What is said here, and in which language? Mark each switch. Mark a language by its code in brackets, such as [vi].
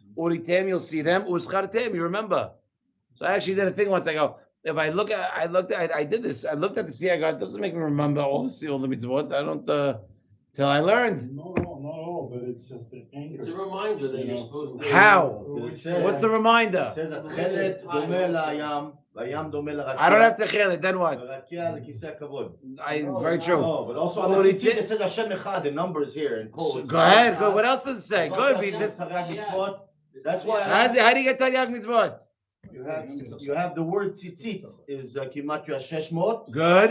[en] Uritem, you'll see them, uschartem, you remember. So I actually did a thing once. I go, if I did this. I looked at the sea. I go, it doesn't make me remember all the mitzvot. I don't till I learned. Not all, but it's just an anchor. It's a reminder that you're supposed to. How? What's the reminder? [he] It says התכלת דומה לים, והים דומה לרקיע. [en] I don't have to kill it. Then what? [he] ורקיע לכיסא הכבוד. [en] Very true. No, but also on the tzitzit it says Hashem Echad in numbers here in code. Go ahead. Go. What else does it say? Go ahead. That's why. How do you get Taryag mitzvot? You have the word tzitzit is kimatria 600. Good.